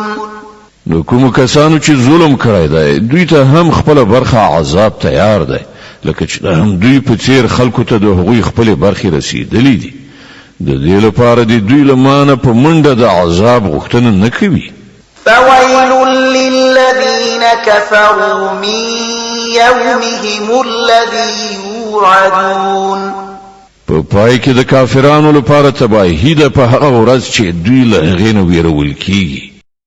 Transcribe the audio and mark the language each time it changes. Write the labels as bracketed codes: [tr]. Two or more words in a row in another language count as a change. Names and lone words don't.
[ps] نو کوم کسانو چې ظلم کړی دی دوی ته هم خپل برخه عذاب تیار دی لکه چې هم دوی په څیر خلکو ته د هغوی خپل برخه رسیدلی دي د دې لپاره د دوی لمانه په منډه د عذاب غوښتنه نه کوي [ar] فويل للذين كفروا من يومهم الذي يوعدون [ps] په پای کې د کافرانو لپاره تباهی ده په هغه ورځ چې دوی له هغې نه ویرول کیږي